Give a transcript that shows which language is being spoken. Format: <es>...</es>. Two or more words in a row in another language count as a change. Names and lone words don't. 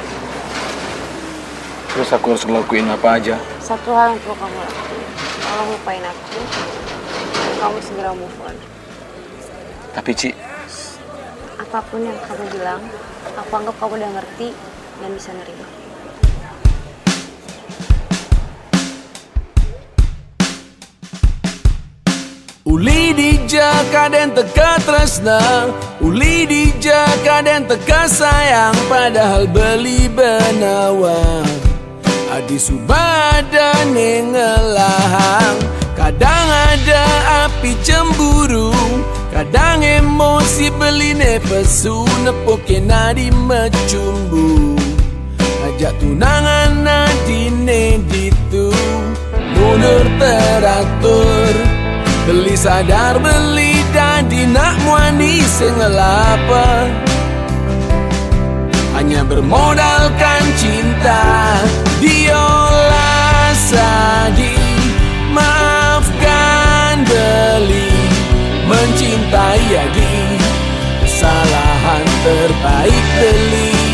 <id>Terus aku harus ngelakuin apa aja? Satu hal yang perlu kamu lakuin. Tolong lupain aku. Dan kamu segera</id> <en>move on.</en> <id>Tapi Ci, Apapun yang kamu bilang, aku anggap kamu udah ngerti dan bisa nerima.</id> <ban>Uli dijaka dan teka tresna, uli dijaka dan teka sayang, padahal beli benawang adi subada nengelahang.</ban> <id>Kadang ada api cemburu, kadang emosi</id> <ban>beline pesu, nepoke nadi mecumbu, ajak tunangan nadine ditu</ban> <id>mundur teratur.</id> <ban>Beli sadar beli dadi nak muani sengelapa,</ban> <id>hanya bermodalkan cinta. Diolah sadi, maafkan beli, mencintai adi, kesalahan terbaik beli.</id>